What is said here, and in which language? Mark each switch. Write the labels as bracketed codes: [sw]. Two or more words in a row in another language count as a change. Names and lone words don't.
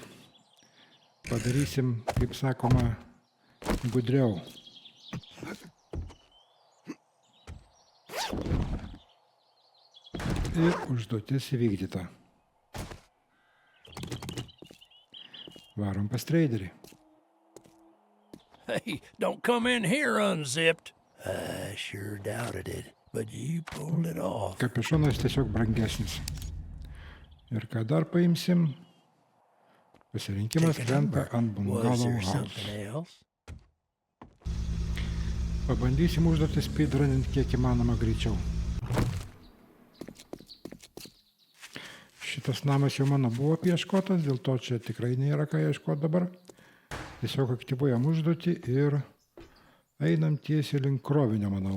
[lt] Padarysim, kaip sakoma, gudriau. Ir užduotis įvykdyta. Varom pas treiderį. [en] Hey, don't come in here unzipped. I sure doubted it, but you pulled it off. [lt] Kapišonas tiesiog brangesnis. Ir ką dar paimsim? Pasirinkimas krenta ant [en] Was bungalow there house. something else? [lt] Pabandysim užduotį speedrunint kiek įmanoma greičiau. Šitas namas jau mano buvo apieškotas, dėl to čia tikrai nėra ką ieškoti dabar. Tiesiog aktyvuojam užduotį ir einam tiesiai link krovinio, manau.